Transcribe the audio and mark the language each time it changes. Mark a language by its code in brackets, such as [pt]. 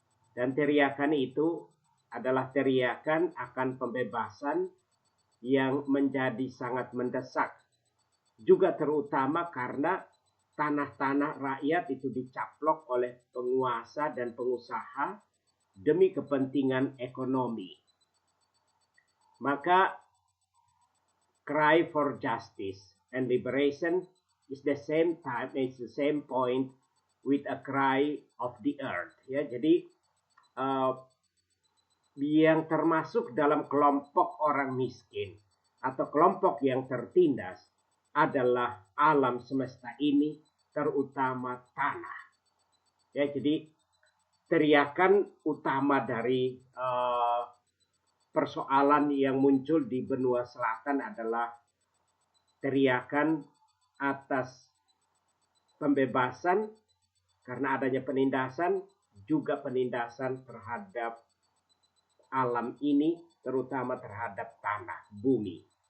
[id] Dan teriakan itu adalah teriakan akan pembebasan yang menjadi sangat mendesak, juga terutama karena tanah-tanah rakyat itu dicaplok oleh penguasa dan pengusaha demi kepentingan ekonomi. Maka [en] cry for justice and liberation is the same time, it's the same point with a cry of the earth. [id] Ya, jadi yang termasuk dalam kelompok orang miskin atau kelompok yang tertindas adalah alam semesta ini, terutama tanah. Ya, jadi teriakan utama dari persoalan yang muncul di benua selatan adalah teriakan atas pembebasan karena adanya penindasan, juga penindasan terhadap alam ini, terutama terhadap tanah, bumi.